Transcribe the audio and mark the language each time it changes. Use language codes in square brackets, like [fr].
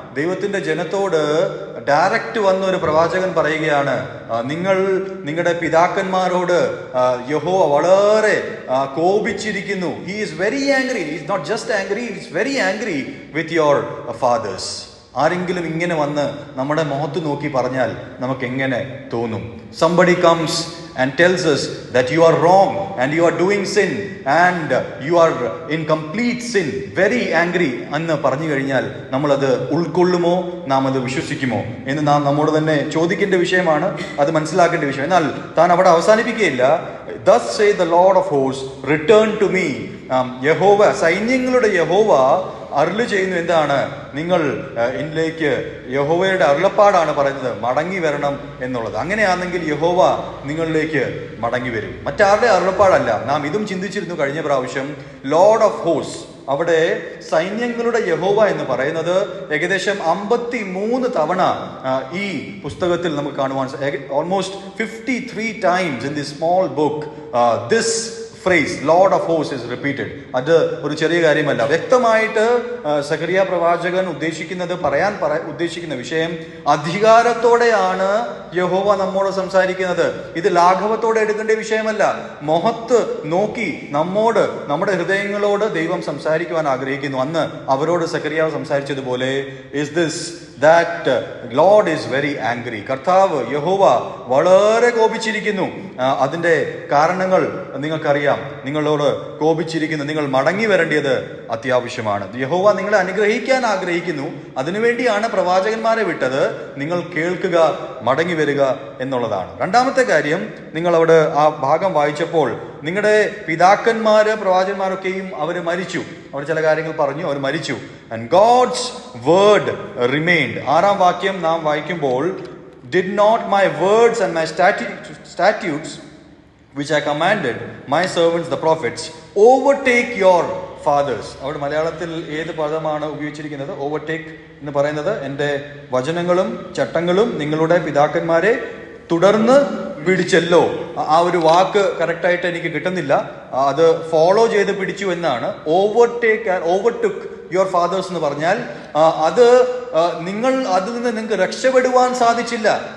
[ml] ദൈവത്തിന്റെ ജനത്തോട് ഡയറക്റ്റ് വന്ന ഒരു പ്രവാചകൻ പറയുകയാണ്, നിങ്ങളുടെ പിതാക്കന്മാരോട് യഹോവ വളരെ കോപിച്ചിരിക്കുന്നു. [en] He is very angry. He is not just angry, he is very angry with your fathers. [ml] ആരെങ്കിലും ഇങ്ങനെ വന്ന് നമ്മുടെ മുഖത്ത് നോക്കി പറഞ്ഞാൽ നമുക്ക് എങ്ങനെ തോന്നും? [en] Somebody comes and tells us that you are wrong and you are doing sin and you are in complete sin, very angry [ml] എന്ന് പറഞ്ഞു കഴിഞ്ഞാൽ നമ്മളത് ഉൾക്കൊള്ളുമോ, നാം അത് വിശ്വസിക്കുമോ എന്ന് നാം നമ്മോട് തന്നെ ചോദിക്കേണ്ട വിഷയമാണ്, അത് മനസ്സിലാക്കേണ്ട വിഷയം. എന്നാൽ താൻ അവിടെ അവസാനിപ്പിക്കുകയില്ല. [en] Thus say the Lord of hosts, return to me. [ml] യഹോവ, സൈന്യങ്ങളുടെ യഹോവ അരുളി ചെയ്യുന്നു. എന്താണ്? നിങ്ങൾ എന്നിലേക്ക്, യഹോവയുടെ അരുളപ്പാടാണ് പറയുന്നത്, മടങ്ങി വരണം എന്നുള്ളത്. അങ്ങനെയാണെങ്കിൽ യഹോവ നിങ്ങളിലേക്ക് മടങ്ങി വരും. മറ്റാരുടെ അരുളപ്പാടല്ല. നാം ഇതും ചിന്തിച്ചിരുന്നു കഴിഞ്ഞ പ്രാവശ്യം. ലോർഡ് ഓഫ് ഹോസ്റ്റ്, അവിടെ സൈന്യങ്ങളുടെ യഹോവ എന്ന് പറയുന്നത് ഏകദേശം 53 തവണ ഈ പുസ്തകത്തിൽ നമുക്ക് കാണുവാൻ, [en] Almost 53 times in this small book this phrase, Lord of hosts, is repeated. [ml] അത് ഒരു ചെറിയ കാര്യമല്ല. വ്യക്തമായിട്ട് സഖറിയ പ്രവാചകൻ ഉദ്ദേശിക്കുന്ന വിഷയം അധികാരത്തോടെയാണ് യഹോവ നമ്മോട് സംസാരിക്കുന്നത്. ഇത് ലാഘവത്തോടെ എടുക്കേണ്ട വിഷയമല്ല. മുഖത്ത് നോക്കി നമ്മോട്, നമ്മുടെ ഹൃദയങ്ങളോട് ദൈവം സംസാരിക്കുവാൻ ആഗ്രഹിക്കുന്നു. അന്ന് അവരോട് സഖറിയാവ് സംസാരിച്ചതുപോലെ, [en] is this that Lord is very angry. [ml] കർത്താവ് യഹോവ വളരെ കോപിച്ചിരിക്കുന്നു. അതിന്റെ കാരണങ്ങൾ നിങ്ങൾക്കറിയാം. നിങ്ങളോട് കോപിച്ചിരിക്കുന്നു. നിങ്ങൾ മടങ്ങി വരേണ്ടത് അത്യാവശ്യമാണ്. യഹോവ നിങ്ങളെ അനുഗ്രഹിക്കാൻ ആഗ്രഹിക്കുന്നു. അതിനുവേണ്ടിയാണ് പ്രവാചകന്മാരെ വിട്ടത്. നിങ്ങൾ കേൾക്കുക, മടങ്ങി വരിക എന്നുള്ളതാണ്. രണ്ടാമത്തെ കാര്യം, നിങ്ങൾ അവിടെ ആ ഭാഗം വായിച്ചപ്പോൾ നിങ്ങളുടെ പിതാക്കന്മാര് പ്രവാചകന്മാരൊക്കെയും അവർ മരിച്ചു. അവർ ചില കാര്യങ്ങൾ പറഞ്ഞു, അവർ മരിച്ചു. [en] And God's word remained. [ml] 6-ാം വാക്യം നാം വായിക്കുമ്പോൾ, [en] did not my words and my statutes which I commanded my servants the prophets overtake your fathers. [ml] അവിടെ മലയാളത്തിൽ ഏത് പദമാണ് ഉപയോഗിച്ചിരിക്കുന്നത്? ഓവർടേക്ക് എന്ന് പറയുന്നത്, എൻ്റെ വചനങ്ങളും ചട്ടങ്ങളും നിങ്ങളുടെ പിതാക്കന്മാരെ തുടർന്ന് പിടിച്ചല്ലോ. ആ ഒരു വാക്ക് കറക്റ്റായിട്ട് എനിക്ക് കിട്ടുന്നില്ല. അത് ഫോളോ ചെയ്ത് പിടിച്ചു എന്നാണ്. [en] overtook your fathers [ml] എന്ന് പറഞ്ഞാൽ അത് നിങ്ങൾ അതിൽ നിന്ന് നിങ്ങൾക്ക് രക്ഷപ്പെടുവാൻ സാധിച്ചില്ല.